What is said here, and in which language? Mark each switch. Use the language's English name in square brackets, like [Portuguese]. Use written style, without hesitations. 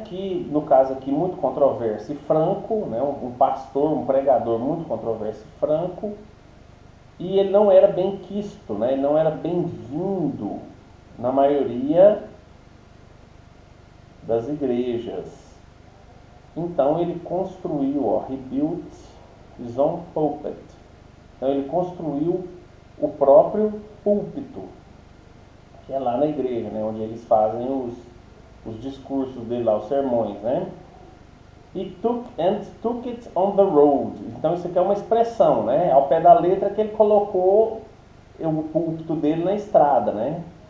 [Portuguese] Que no caso aqui muito controverso e franco, né? Um pastor, um pregador muito controverso e franco, E ele não era bem quisto, né? Ele não era bem-vindo na maioria das igrejas. Então ele construiu, ó, [English] he built his own pulpit. [Portuguese] Então ele construiu o próprio púlpito, que é lá na igreja, né? Onde eles fazem os discursos dele lá, os sermões, né? [English] He took it on the road. [Portuguese] Então isso aqui é uma expressão, né? Ao pé da letra que ele colocou o púlpito dele na estrada, né?